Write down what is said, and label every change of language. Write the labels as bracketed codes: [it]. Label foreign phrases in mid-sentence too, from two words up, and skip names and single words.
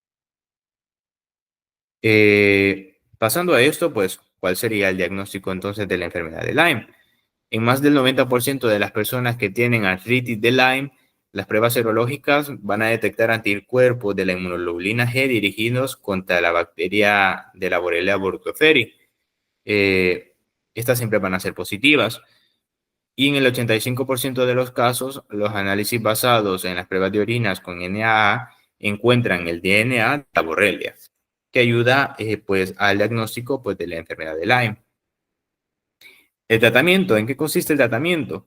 [es] Pasando a esto, pues, ¿cuál sería el diagnóstico entonces de la enfermedad de Lyme? En más del 90% de las personas que tienen artritis de Lyme, las pruebas serológicas van a detectar anticuerpos de la inmunoglobulina G dirigidos contra la bacteria de la Borrelia burgdorferi. Estas siempre van a ser positivas. Y en el 85% de los casos, los análisis basados en las pruebas de orinas con NAA encuentran el DNA de la Borrelia, que ayuda pues, al diagnóstico pues, de la enfermedad de Lyme. El tratamiento, ¿en qué consiste el tratamiento?